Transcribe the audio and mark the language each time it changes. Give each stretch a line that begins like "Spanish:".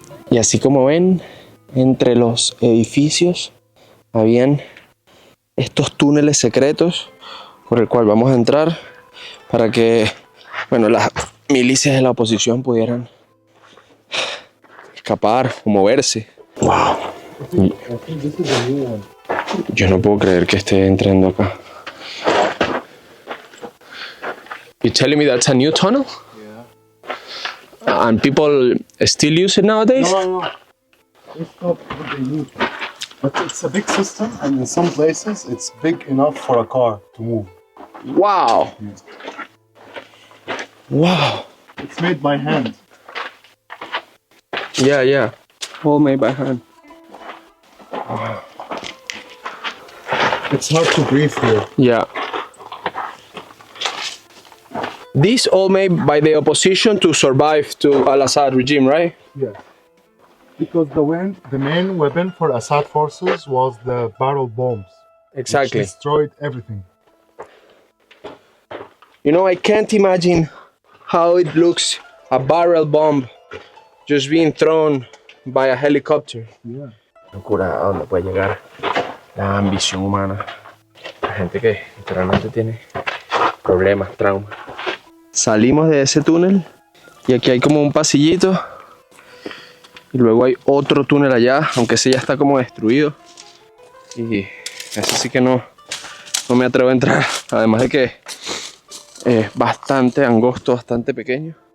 Spanish: Y así como ven, entre los edificios habían estos túneles secretos por el cual vamos a entrar para que, bueno, las milicias de la oposición pudieran escapar o moverse. Wow. Yo no puedo creer que esté entrando acá.
English: You telling me that's a new tunnel? Yeah. And people still use it nowadays? No. It's not what they use. But it's a big system, and in some places it's big enough for a car to move. Wow. Wow. It's made by hand. Yeah. All made by hand. It's hard to breathe here. Yeah. This all made by the opposition to survive to Al-Assad regime, right? Yeah. Because the main weapon for Assad forces was the barrel bombs. Exactly. Which destroyed everything. You know, I can't imagine how it looks, a barrel bomb just being thrown by a helicopter. Yeah.
Spanish: Locura, ¿a dónde puede llegar la ambición humana? La gente que literalmente tiene problemas, traumas. Salimos de ese túnel y aquí hay como un pasillito y luego hay otro túnel allá, aunque ese ya está como destruido y ese sí que no me atrevo a entrar, además de que es bastante angosto, bastante pequeño.